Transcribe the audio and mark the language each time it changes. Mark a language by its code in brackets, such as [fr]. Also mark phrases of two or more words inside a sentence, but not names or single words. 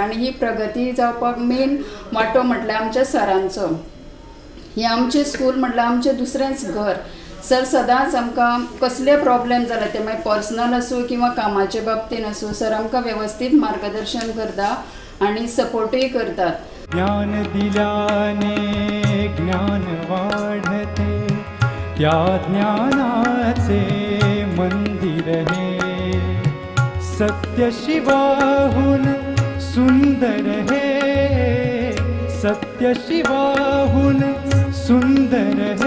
[kok] आनी ही प्रगती जावपाक मेन वांटो म्हटल्यार आमच्या सरांचो. हें आमचें स्कूल म्हटल्यार आमचें दुसरेंच घर. सर सदांच आमकां कसले प्रॉब्लेम जाला ते मागीर पर्सनल आसूं किंवा कामाचे बाबतीन आसूं, सर आमकां वेवस्थीत मार्गदर्शन करता आनी सपोर्टूय करतात. [mr] ज्ञान दिल्याने ज्ञान वाढते, त्या ज्ञानाचे मंदिर हे सत्य शिवाहून सुंदर हे, सत्य शिवाहून सुंदर हे.